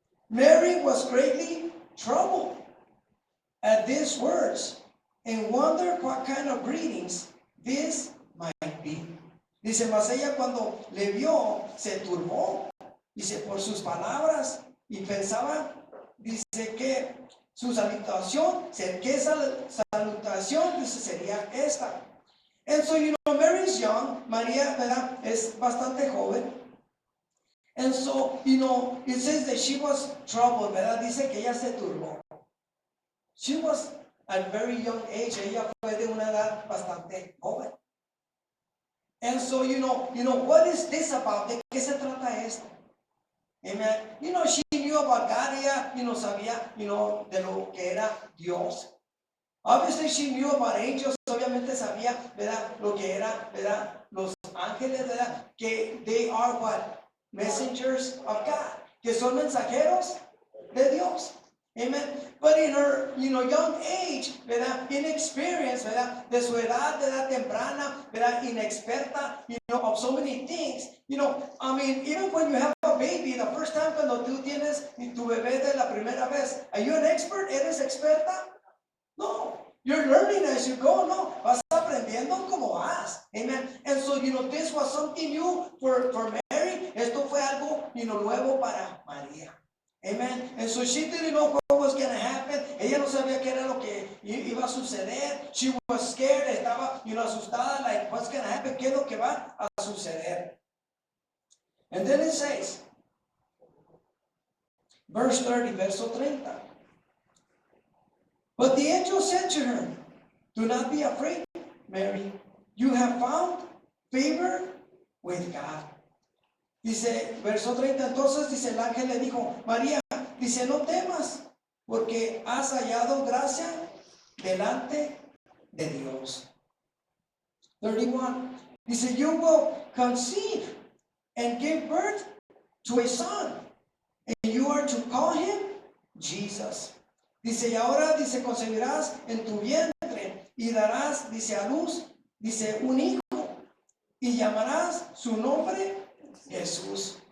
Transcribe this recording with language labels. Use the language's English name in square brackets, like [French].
[English] Mary was greatly troubled at these words and wondered what kind of greetings this might be. [Spanish] Dice, mas ella cuando le vio, se turbó, dice, por sus palabras, y pensaba, dice, que su salutación, ¿qué salutación? Dice, sería esta. [English] And so, Mary is young, [Spanish] María, ¿verdad? Es bastante joven. [English] And so, it says that she was troubled, ¿verdad? [Spanish] Dice que ella se turbó. [English] She was at very young age, [Spanish] ella fue de una edad bastante joven. [English] And so, what is this about? [Spanish] ¿De qué se trata esto? Amen. [English] She knew about God, [Spanish] ella, sabía, de lo que era Dios. [English] Obviously, she knew about angels, [Spanish] obviamente sabía, ¿verdad? Lo que era, ¿verdad? Los ángeles, ¿verdad? Que [English] they are what? Messengers of God. [Spanish] Que son mensajeros de Dios. Amen. [English] But in her, young age, [Spanish] ¿verdad? Inexperience, ¿verdad? De su edad, ¿verdad? Temprana, ¿verdad? [English] Inexperta, of so many things. Even when you have a baby, the first time [Spanish] cuando tú tienes tu bebé de la primera vez, [English] are you an expert? [Spanish] ¿Eres experta? [English] No. You're learning as you go. [Spanish] No. Vas aprendiendo como vas. Amen. [English] And so, this was something new for Mary. [Spanish] Esto fue algo, nuevo para María. Amen. [English] And so she didn't know what was going to happen. [Spanish] Ella no sabía qué era lo que iba a suceder. [English] She was scared. [Spanish] Estaba, asustada. [English] Like, what's going to happen? [Spanish] ¿Qué es lo que va a suceder? [English] And then it says, verse 30, [Spanish] verso 30. [English] But the angel said to her, do not be afraid, Mary. You have found favor with God. [Spanish] Dice, verso 30, entonces, dice, el ángel le dijo, María, dice, no temas, porque has hallado gracia delante de Dios. [English] 31, dice, you will conceive and give birth to a son, and you are to call him Jesus. [Spanish] Dice, y ahora, dice, concebirás en tu vientre, y darás, dice, a luz, dice, un hijo, y llamarás su nombre Jesús.